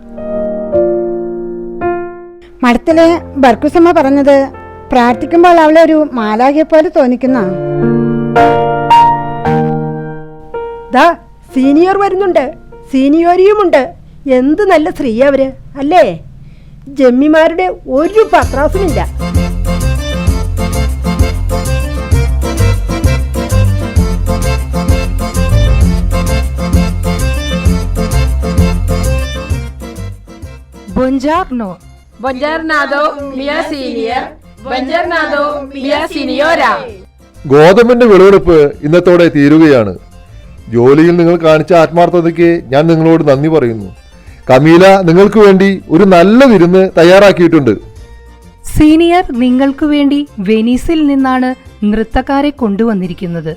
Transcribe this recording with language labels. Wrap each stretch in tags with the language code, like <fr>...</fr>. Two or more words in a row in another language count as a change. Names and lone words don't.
<ml>മഠത്തിലെ ബർക്കുസമ്മ പറഞ്ഞത് പ്രാർത്ഥിക്കുമ്പോൾ അവളെ ഒരു മാലാഖയെ പോലെ തോന്നിക്കുന്ന. ദാ സീനിയർ വരുന്നുണ്ട്, സീനിയോരിയുമുണ്ട്. എന്ത് നല്ല സ്ത്രീ അവര് അല്ലേ? ജമ്മിമാരുടെ ഒരു പത്രാസുമില്ല.</ml> <it>Buongiorno. Buongiornado, mia senior. Buongiornado, mia signora.</it> <ml>ഗോതമ്പിന്റെ വിളവെടുപ്പ് ഇന്നത്തോടെ തീരുകയാണ്. ജോലിയിൽ നിങ്ങൾ കാണിച്ച ആത്മാർത്ഥതയ്ക്ക് ഞാൻ നിങ്ങളോട് നന്ദി പറയുന്നു. കമീല നിങ്ങൾക്ക് വേണ്ടി ഒരു നല്ല വിരുന്ന് തയ്യാറാക്കിയിട്ടുണ്ട്. സീനിയർ നിങ്ങൾക്ക് വേണ്ടി വെനീസിൽ നിന്നാണ് നൃത്തക്കാരെ കൊണ്ടുവന്നിരിക്കുന്നത്.</ml>